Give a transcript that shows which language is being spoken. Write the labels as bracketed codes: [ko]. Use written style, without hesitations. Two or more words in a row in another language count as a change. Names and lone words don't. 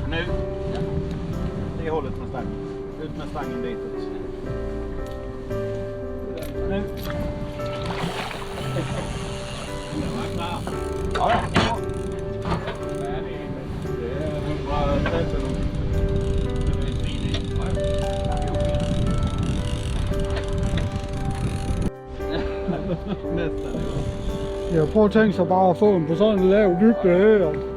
[sv] Nu. Det hållet med stangen. Ut med stangen ditåt. Nu. Ja. Det är 130. [da] Jeg prøver at tænke sig bare at få den på sådan en lav dybde her.